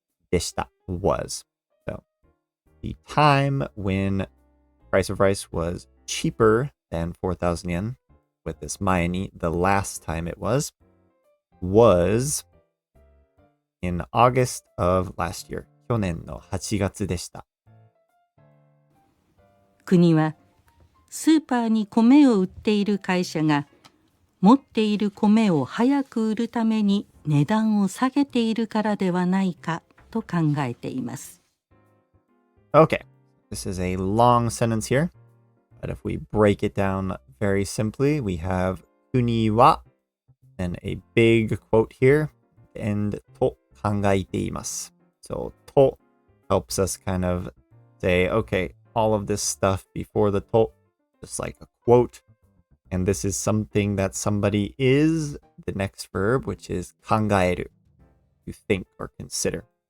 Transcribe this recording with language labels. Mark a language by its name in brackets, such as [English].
[English] でした was. So the time when price of rice was cheaper than 4,000 yen with this 前に, the last time it was in August of last year. [Japanese] 去年の8月でした。国はスーパーに米を売っている会社が持っている米を早く売るために値段を下げているからではないかと考えています。 [English] Okay, this is a long sentence here, but if we break it down very simply, we have 国は and a big quote here, and と考えています。 So と helps us kind of say, okay, all of this stuff before the と, just like a quote, and this is something that somebody is, the next verb, which is 考える, to think or consider.